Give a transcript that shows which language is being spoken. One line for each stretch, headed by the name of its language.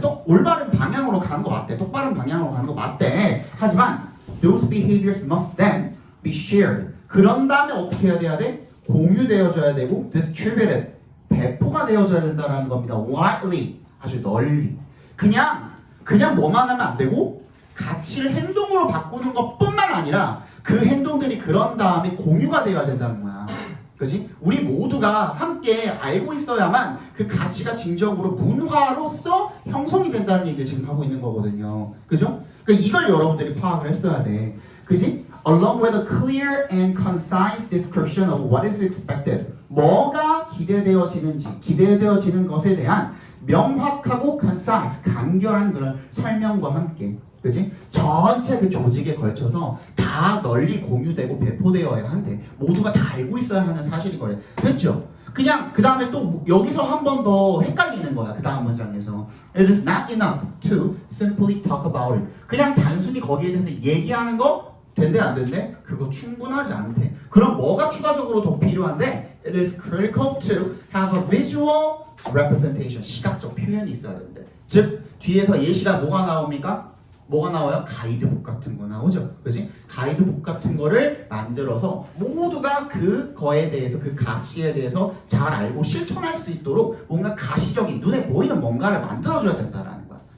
Korean: 또 올바른 방향으로 가는 거 맞대. 똑바른 방향으로 가는 거 맞대. 하지만
English: those behaviors must then be shared.
Korean: 그런 다음에 어떻게 해야 돼? 공유되어져야 되고 distributed. 배포가 되어져야 된다라는 겁니다. widely. 아주 널리. 그냥 뭐만 하면 안 되고 가치를 행동으로 바꾸는 것뿐만 아니라 그 행동들이 그런 다음에 공유가 되어야 된다는 거야. 그지? 우리 모두가 함께 알고 있어야만 그 가치가 진정으로 문화로서 형성이 된다는 얘기를 지금 하고 있는 거거든요. 그죠? 그러니까 이걸 여러분들이 파악을 했어야 돼. 그지?
English: Along with a clear and concise description of what is expected.
Korean: 뭐가 기대되어지는 것에 대한 명확하고 concise, 간결한 그런 설명과 함께, 그지? 전체 그 조직에 걸쳐서 다 널리 공유되고 배포되어야 한대. 모두가 다 알고 있어야 하는 사실이거든. 됐죠? 그냥 그 다음에 또 여기서 한 번 더 헷갈리는 거야. 그 다음 문장에서
English: It is not enough to simply talk about it.
Korean: 그냥 단순히 거기에 대해서 얘기하는 거 된대 안 된대? 그거 충분하지 않대. 그럼 뭐가 추가적으로 더 필요한데?
English: It is critical to have a visual representation.
Korean: 시각적 표현이 있어야 되는데. 즉 뒤에서 예시가 뭐가 나옵니까? 뭐가 나와요? 가이드북 같은 거 나오죠. 그지? 가이드북 같은 거를 만들어서 모두가 그거에 대해서 그 가치에 대해서 잘 알고 실천할 수 있도록 뭔가 가시적인 눈에 보이는 뭔가를 만들어줘야 된다라는 거야.